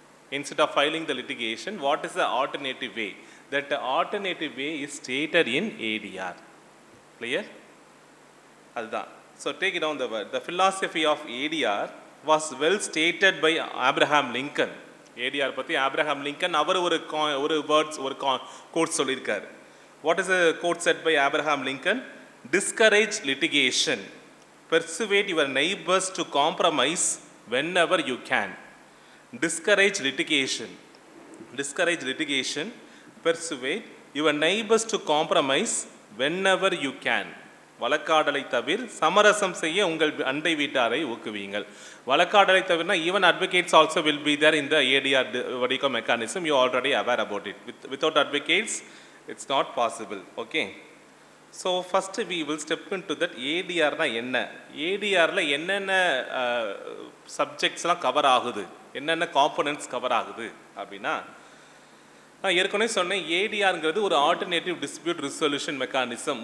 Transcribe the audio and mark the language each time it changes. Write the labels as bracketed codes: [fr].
[en] Instead of filing the litigation, what is the alternative way? That alternative way is stated in ADR. Clear? Adha. So take it down the word. The philosophy of ADR was well stated by Abraham Lincoln. [ta] ADR பத்தி Abraham Lincoln அவர் ஒரு words ஒரு code சொல்லியிருக்கார். [en] What is the quote said by Abraham Lincoln? Discourage litigation. Persuade your neighbors to compromise whenever you can. Discourage litigation. Discourage litigation. Persuade your neighbors to compromise whenever you can. [ta] வழக்காடலை தவிர சமரசம் செய்ய உங்கள் அண்டை வீட்டாரை ஊக்குவியுங்கள். வழக்காடலை தவிரனா [en] Even advocates also will be there in the ADR வடிகோ mechanism. You already aware about it. Without advocates it's not possible. [ta] Okay, [en] So first we will step into that. [ta] ஏடிஆர்னா என்ன, ஏடிஆரில் என்னென்ன சப்ஜெக்ட்ஸ்லாம் cover ஆகுது, என்னென்ன components cover ஆகுது அப்படின்னா, நான் ஏற்கனவே சொன்னேன் ஏடிஆருங்கிறது ஒரு ஆல்டர்னேட்டிவ் டிஸ்பியூட் ரிசொல்யூஷன் மெக்கானிசம்.